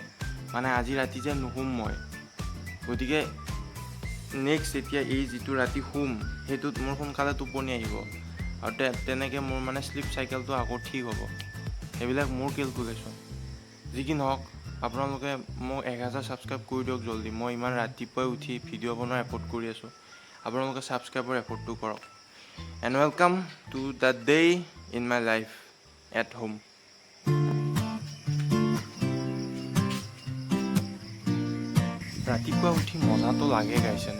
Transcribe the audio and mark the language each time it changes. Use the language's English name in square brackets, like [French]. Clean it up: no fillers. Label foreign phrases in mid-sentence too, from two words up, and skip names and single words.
[Assamese] মানে আজি ৰাতি যে নুশুম মই, গতিকে নেক্সট এতিয়া এই যিটো ৰাতি শুম সেইটোত মোৰ সোনকালে টোপনি আহিব আৰু তেনেকৈ মোৰ মানে [English] sleep cycle [Assamese] আকৌ ঠিক হ'ব। সেইবিলাক মোৰ কেলকুলেশ্যন। যি কি নহওক, আপোনালোকে মোক 1000 ছাবস্ক্ৰাইব কৰি দিয়ক জল্দি। মই ইমান ৰাতিপুৱাই উঠি ভিডিঅ' বনোৱা এফৰ্ট কৰি আছোঁ। আপোনালোকে ছাবস্ক্ৰাইবৰ এফৰ্টটো কৰক। [English] and welcome to the day in my life at home. [Assamese] ৰাতিপুৱা উঠি মজাটো লাগে গাইছেনে?